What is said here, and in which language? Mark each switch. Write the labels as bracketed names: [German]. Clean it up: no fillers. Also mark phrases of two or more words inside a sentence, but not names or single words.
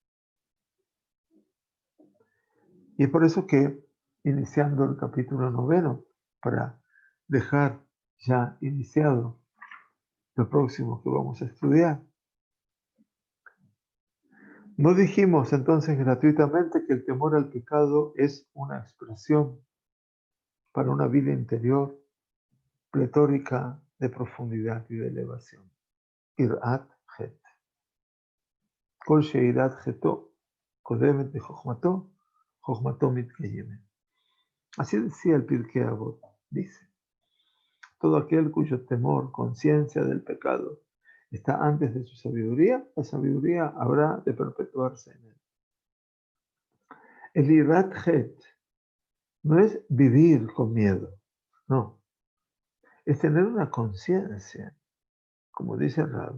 [Spanish] Y es por eso que, iniciando el capítulo 9, para dejar ya iniciado lo próximo que vamos a estudiar, no dijimos entonces gratuitamente que el temor al pecado es una expresión para una vida interior pletórica de profundidad y de elevación. [Hebrew] יראת חטא. כל שיראת חטאו קודמת לחכמתו חכמתו מתקיימת. [Spanish] Así decía el Pirkei Avot, dice, todo aquel cuyo temor, conciencia del pecado, está antes de su sabiduría, la sabiduría habrá de perpetuarse en él. El [Hebrew] יראת חטא [Spanish] no es vivir con miedo, no, es tener una conciencia, como dice Rab.